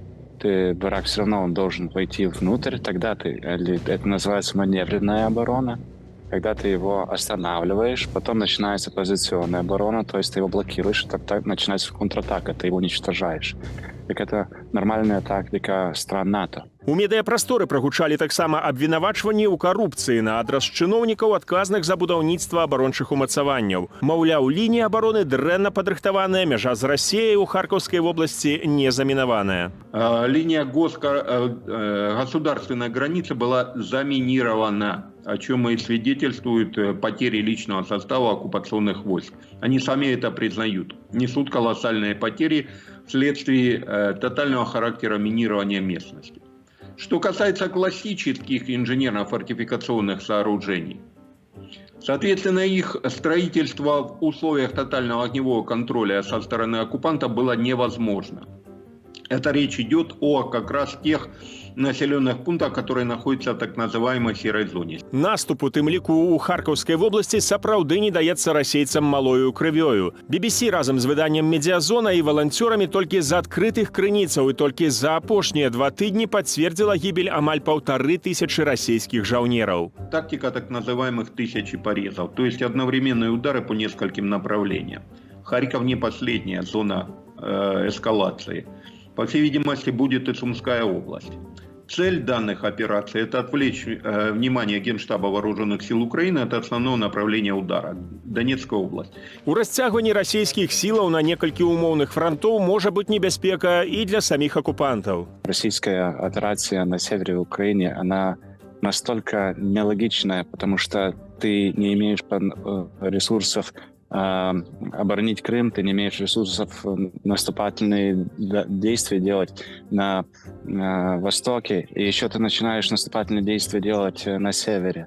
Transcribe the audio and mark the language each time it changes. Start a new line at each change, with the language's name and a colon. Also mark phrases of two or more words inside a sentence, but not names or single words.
Russian: Враг все равно он должен войти внутрь, тогда это называется маневренная оборона. Когда ты его останавливаешь, потом начинается позиционная оборона, то есть ты его блокируешь, тогда начинается контратака, ты его уничтожаешь. Так это нормальная тактика стран НАТО.
Belarusian: У медыяпрасторы прагучалі таксама абвінавачванні ў карупцыі на адрас чыноўнікаў, адказных за будаўніцтва абарончых умацаванняў. Маўляў, лінія абароны дрэнна падрыхтаваная, мяжа з Расіяй у Харкаўскай вобласці не замінаваная.
Russian: Линия государственной границы была заминирована, о чем и свидетельствуют потери личного состава оккупационных войск. Они сами это признают. Несут колоссальные потери вследствие тотального характера минирования местности. Что касается классических инженерно-фортификационных сооружений, соответственно, их строительство в условиях тотального огневого контроля со стороны оккупанта было невозможно. Это речь идет о как раз тех населенных пунктах, которые находятся в так называемой серой зоне.
Belarusian: Наступ у тым ліку ў Харкаўскай вобласці сапраўды не даецца расейцам малою крывёю. BBC разам з выданнем «Медиазона» і валанцёрамі толькі з адкрытых крыніцаў і толькі за апошнія 2 тыдні пацвердзіла гібель амаль 1500 расійскіх жаўнераў.
Russian: Тактика так называемых тысячи порезов, то есть одновременные удары по нескольким направлениям. Харьков не последняя зона эскалации. По всей видимости, будет и Сумская область. Цель данных операций – это отвлечь внимание Генштаба Вооруженных сил Украины от основного направления удара – Донецкая область.
Belarusian: У расцягванні расійскіх сілаў на некалькі умоўных фронтоў можа быць небяспека і для
Russian: самих оккупантов. Российская операция на севере Украины, она настолько нелогичная, потому что ты не имеешь ресурсов оборонить Крым, ты не имеешь ресурсов наступательные действия делать на востоке, и еще ты начинаешь наступательные действия делать на севере.